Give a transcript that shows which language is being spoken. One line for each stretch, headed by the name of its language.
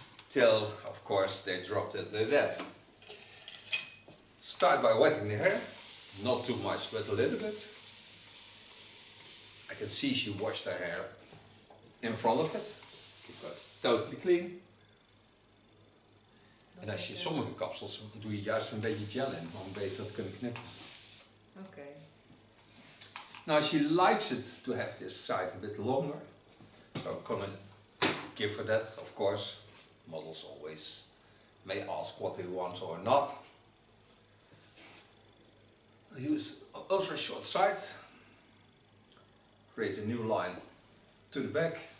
English: Till, of course, they dropped it like that. Start by wetting the hair, not too much, but a little bit. I can see she washed her hair in front of it, because it's totally clean.
Dutch: En als je sommige kapsels doe je juist een beetje gel in, om beter te kunnen knippen.
English: Okay. Now she likes it to have this side a bit longer, so I'm gonna give her that, of course. Models always may ask what they want or not. I use ultra short side, create a new line to the back.